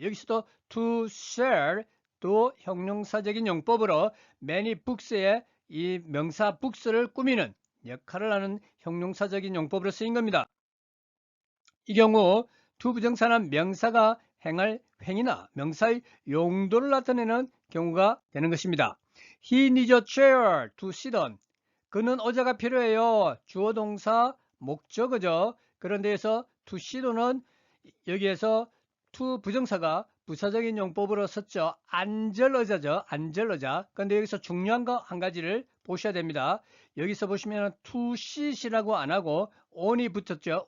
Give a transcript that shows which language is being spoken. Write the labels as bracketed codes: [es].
[ko] 여기서도 to sell 또 형용사적인 용법으로 many books의 이 명사 books를 꾸미는 역할을 하는 형용사적인 용법으로 쓰인 겁니다. 이 경우 to 부정사는 명사가 행할 행위나 명사의 용도를 나타내는 경우가 되는 것입니다. [en] He needs a chair to sit on. [ko] 그는 의자가 필요해요. 주어 동사 목적어죠. 그런 데에서 to sit on은 여기에서 to 부정사가 부사적인 용법으로 썼죠. 앉을의자죠. 앉을의자. 그런데 여기서 중요한 거 한 가지를 보셔야 됩니다. 여기서 보시면 to sit이라고 안 하고 on이 붙었죠.